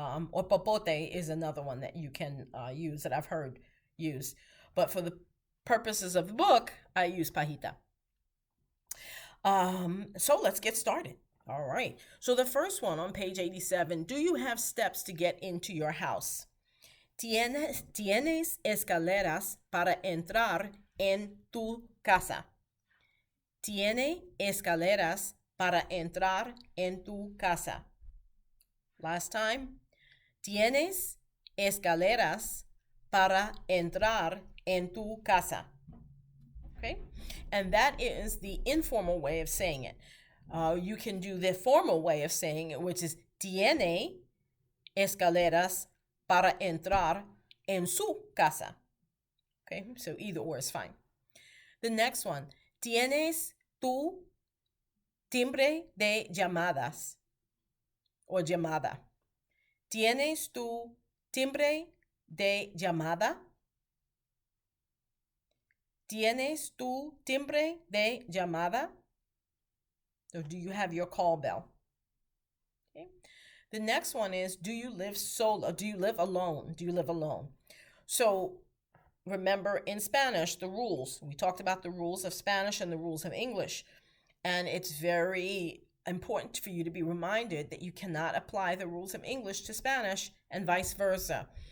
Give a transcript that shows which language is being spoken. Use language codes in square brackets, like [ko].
[en] Or popote is another one that you can use that I've heard used. But for the purposes of the book, I use pajita. So let's get started. All right. So the first one on page 87, do you have steps to get into your house? [es] Tienes escaleras para entrar en tu casa. Tiene escaleras para entrar en tu casa. [en] Last time. [es] Tienes escaleras para entrar en tu casa. [en] Okay? And that is the informal way of saying it. You can do the formal way of saying it, which is [es] tiene escaleras para entrar en su casa. [en] Okay, so either or is fine. The next one, [es] tienes tu timbre de llamadas o llamada. Tienes tu timbre de llamada. Tienes tu timbre de llamada. [en] So do you have your call bell? Okay. The next one is, do you live solo? Do you live alone? Do you live alone? So remember in Spanish, the rules. We talked about the rules of Spanish and the rules of English. And it's very important for you to be reminded that you cannot apply the rules of English to Spanish and vice versa.